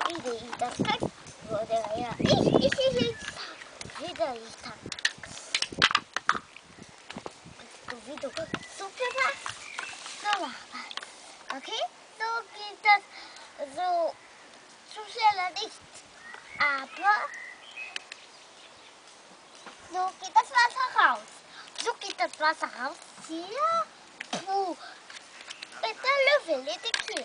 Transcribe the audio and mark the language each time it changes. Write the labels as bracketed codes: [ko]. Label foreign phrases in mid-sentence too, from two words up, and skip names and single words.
[bg] и така. Благодаря. Видали так. Видео. Супер. Супер. [de] Okay? So geht das so schneller nicht. Aber so geht das Wasser raus. So geht das Wasser raus. Hier. Puh. Mit der Löffel, nicht hier.